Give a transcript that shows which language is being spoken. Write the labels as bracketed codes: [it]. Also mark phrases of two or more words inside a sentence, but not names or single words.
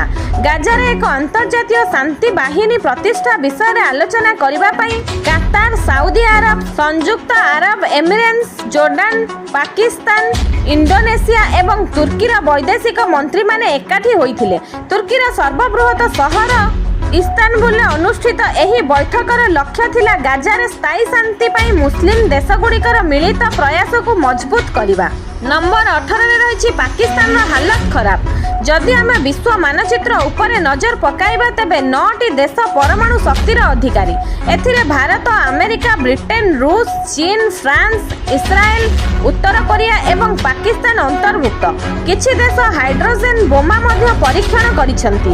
[or] ଗାଜାରେ ଏକ ଅନ୍ତର୍ଜାତୀୟ ଶାନ୍ତି ବାହିନୀ ପ୍ରତିଷ୍ଠା ବିଷୟରେ ଆଲୋଚନା କରିବା ପାଇଁ କାତାର, ସାଉଦି ଆରବ, ସଂଯୁକ୍ତ ଆରବ ଏମିରେଟ୍ସ, ଜୋର୍ଡାନ, ପାକିସ୍ତାନ, ଇଣ୍ଡୋନେସିଆ ଏବଂ ତୁର୍କୀର ବୈଦେଶିକ ମନ୍ତ୍ରୀମାନେ ଏକାଠି ହୋଇଥିଲେ। ତୁର୍କୀର ସର୍ବବୃହତ ସହର ଇସ୍ତାନବୁଲରେ ଅନୁଷ୍ଠିତ ଏହି ବୈଠକର ଲକ୍ଷ୍ୟ ଥିଲା ଗାଜାରେ ସ୍ଥାୟୀ ଶାନ୍ତି ପାଇଁ ମୁସଲିମ ଦେଶଗୁଡ଼ିକର ମିଳିତ ପ୍ରୟାସକୁ ମଜବୁତ କରିବା। ନମ୍ବର 18 ରେ ରହିଛି ପାକିସ୍ତାନର ହାଲତ ଖରାପ। ଯଦି ଆମ ବିଶ୍ୱ ମାନଚିତ୍ର ଉପରେ ନଜର ପକାଇବା ତେବେ 9ଟି ଦେଶ ପରମାଣୁ ଶକ୍ତିର ଅଧିକାରୀ। ଏଥିରେ ଭାରତ, ଆମେରିକା, ବ୍ରିଟେନ, ରୁଷ, ଚୀନ, ଫ୍ରାନ୍ସ, ଇସ୍ରାଏଲ, ଉତ୍ତର କୋରିଆ ଏବଂ ପାକିସ୍ତାନ ଅନ୍ତର୍ଭୁକ୍ତ। କିଛି ଦେଶ ହାଇଡ୍ରୋଜେନ ବୋମା ମଧ୍ୟ ପରୀକ୍ଷଣ କରିସନ୍ତି।